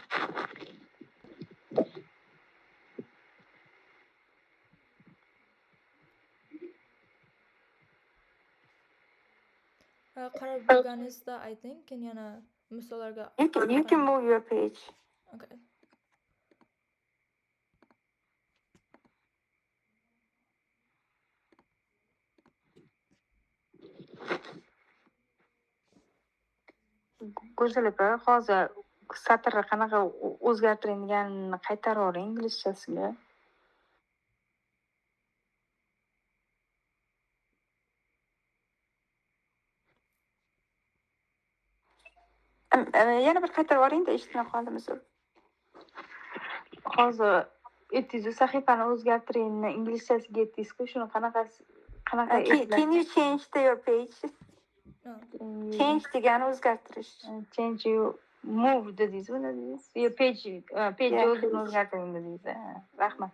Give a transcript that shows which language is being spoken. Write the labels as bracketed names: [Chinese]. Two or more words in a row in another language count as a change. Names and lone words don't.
[Uzbek] qarab bo'lganingizda ayting, keyin yana misollarga [English] You can move your page. Okay. [Uzbek] Go'zal opa, hozir satrni qanaqa o'zgartirilganini qaytarib yuboring inglizchasiga. Yana bir qaytarib yuboring-da, eshitmay qoldim, uzr. Hozir aytdingiz sahifani o'zgartiringni inglizchasiga aytdingiz-ku, shuni qanaqa [English] Can you change your page? No. [Uzbek] Change degani o'zgartirish. [English] Change you move [Uzbek] dedingiz-ku, nima dedingiz? [English] Yo page Yeah, [Uzbek] o'zini [English] page. [Uzbek] o'zgartiring dedingiz. Rahmat.